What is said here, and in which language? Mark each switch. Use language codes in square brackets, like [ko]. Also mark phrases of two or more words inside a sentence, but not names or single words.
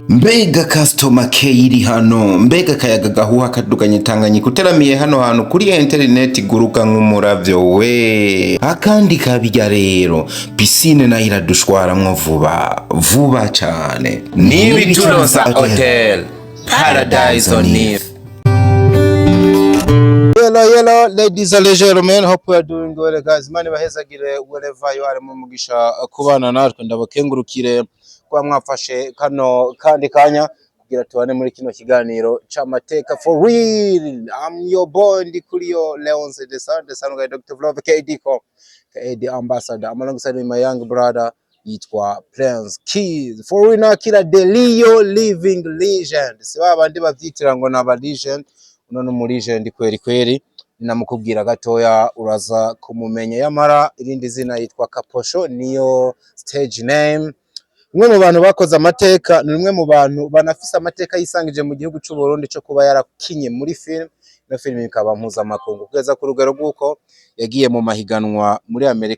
[rn] Mbega [en] customer care [rn] iri hano. Mbega kayaga gahuha kaduganye Tanganyika kuteramiye hano hantu kuri internet guruka nk'umuravyo we. Akandi kabijya rero piscine na iradushwaramwo vuba cyane. Nibi turonsa hotel Paradise on Earth. [en] Hello ladies and gentlemen, hope you are doing well guys. [rn] Mani bahezagire [en] wherever you are [rn] mu mugisha kubana natwe ndabakengurukire kwa mwafashe kano kandi kanya kugira tubane muri kino kiganiro c'amateka [en] for real. I'm your boy Ndikuriyo Leonce the son of Dr. Vlove KD ambassador. I'm alongside my young brother yitwa Prince Keys. For real [sw] na kila [en] Delio living legend. [rn] Si babandi bavyitira ngo na legend uno muri Jendi kweri kweri namukubwira gatoya uraza kumumenya yamara irindi zina yitwa Kaposho niyo stage name. Umwe mu bantu bakoze amateka, ni umwe mu bantu banafise amateka yisangije mu gihugu cy'u Burundi cyo kuba yarakinye muri film, no film ikaba mpuzamakungu kugeza ku rugero rw'uko yagiye mu mahiganwa muri Amerika.